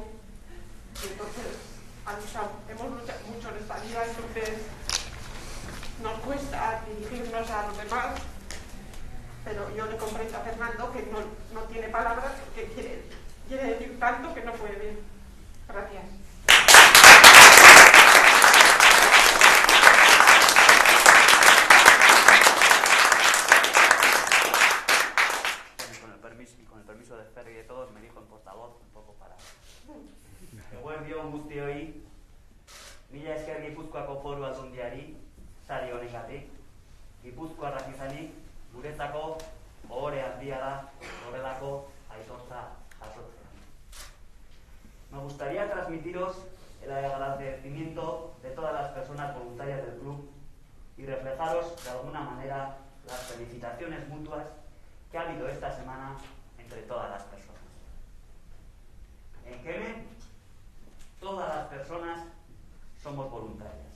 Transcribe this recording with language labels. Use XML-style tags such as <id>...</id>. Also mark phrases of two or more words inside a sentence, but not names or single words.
<es>Entonces, hemos luchado mucho en esta vida, entonces nos cuesta dirigirnos a los demás, pero yo le comprendo a Fernando que no tiene palabras porque quiere decir tanto que no puede. Gracias. Con el permiso de Fer y de todos, me dijo en portavoz un poco para...</es> <eu>Eguerdion guztioi, mila esker Gipuzkoako Foru Aldundiari, sari honengatik, Gipuzkoarrak izanik, guretzako ohore handia da horrelako aitortza jasotzea.</eu> <es>Me gustaría transmitiros el agradecimiento de todas las personas voluntarias del club y reflejaros de alguna manera las felicitaciones mutuas que ha habido esta semana entre todas las personas. En Kemen, todas las personas somos voluntarias.</es>